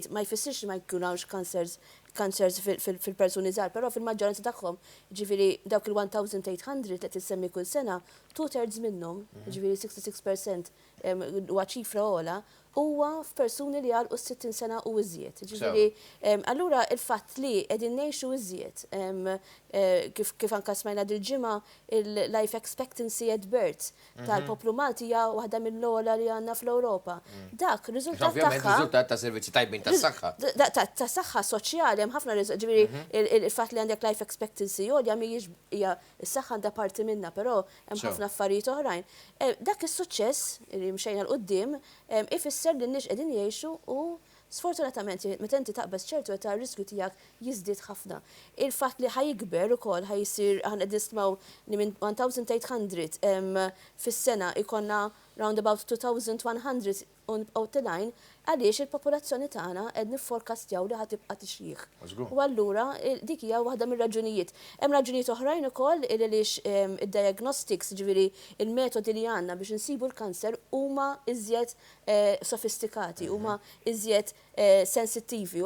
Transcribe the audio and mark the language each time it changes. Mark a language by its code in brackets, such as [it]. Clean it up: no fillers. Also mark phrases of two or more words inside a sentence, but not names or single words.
[mt] Ma jfissirx ma jkunux cancers fil-persuni żgħar, però fil-maġġoranza tagħhom, ġifieri dawk il-1800 li tissemmi kull sena, 2/3 minnhom, ġifieri 66% huwa ċifra ogħla, huwa f'persuni li għalqu 60 sena u iżjed. Ġifieri, allura il-fatt li qegħdin ngħixu iżjed, kif anke smajna dil-ġimgħa il- [en] life expectancy at birth [mt] tal-poplu Malti hija waħda mill-ogħla li għandna fl-Ewropa. Dak riżultat tagħha. Riżultat ta' servizzi tajbin tas-saħħa. Ta' saħħa soċjali hemm ħafna ġifieri il-fatt li għandek [en] life expectancy [mt] għolja mhijiex hija s-saħħa għandha parti minnha, però hemm ħafna affarijiet oħrajn. Dak is-suċċess li mxejna l-qudiem ifisser li n-nies qegħdin jgħixu u sfortunatament meta inti taqbes ċertu ta' riskju tiegħek jiżdied ħafna. Il-fatt li ħajikber ukoll ħajsir aħna qed nismgħu li minn 1800 fis-sena ikonna [en] round about [mt] 2100 outline għaliex il-popolazzjoni tagħna qed nifforkastjaw li ħatibqa' tixjih. U allura dik hija waħda mir-raġunijiet. Hemm raġunijiet oħrajn ukoll għaliex id-diagnostics, ġifieri il-metodi li għandna biex insibu l-kanser huma iżjed sofistikati, huma iżjed sensittivi.